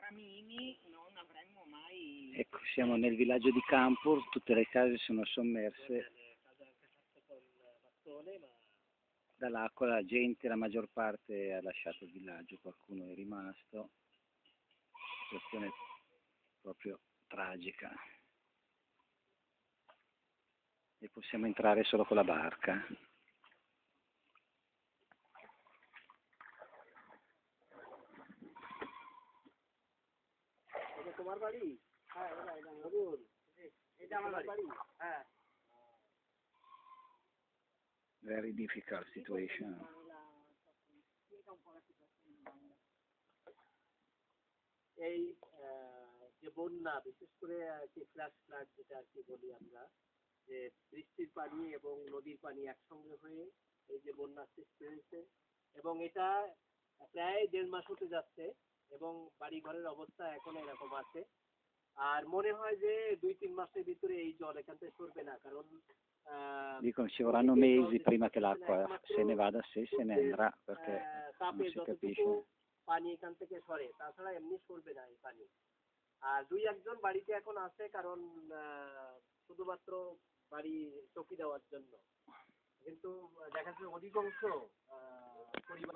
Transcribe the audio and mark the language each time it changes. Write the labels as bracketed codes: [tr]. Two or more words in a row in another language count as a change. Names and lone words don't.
[it] Ecco, siamo nel villaggio di Campur, tutte le case sono sommerse dall'acqua, la gente, la maggior parte ha lasciato il villaggio, qualcuno è rimasto, situazione proprio tragica. E possiamo entrare solo con la barca. [bn] তোমার বাড়ি? হ্যাঁ, এটা আমার বাড়ি। হ্যাঁ। [en] Very difficult situation. [bn] এই যে বন্যা, বিশেষ করে [en] flash flood [bn] যেটা আর কি বলি আমরা, যে বৃষ্টির পানি এবং নদীর পানি একসঙ্গে হয়ে এই যে বন্যা সৃষ্টি হয়েছে, এবং এটা প্রায় 1.5 মাস হতে যাচ্ছে, এবং বাড়ি ঘরের অবস্থা এখন এরকম আছে। আর মনে হয় যে 2-3 মাসের ভিতরে এই জল এখান থেকে সরবে না, কারণ [it] Dicono ci vorranno mesi prima che l'acqua se ne vada, se ne andrà, perché non si capisce. [bn] পানি এখান থেকে সরে, তাছাড়া এমনি সরবে না এই পানি। আর 2-1 জন বাড়িতে এখন আছে, কারণ শুধুমাত্র বাড়ি চকি দেওয়ার জন্য, কিন্তু দেখা যাচ্ছে অধিকাংশ পরিবার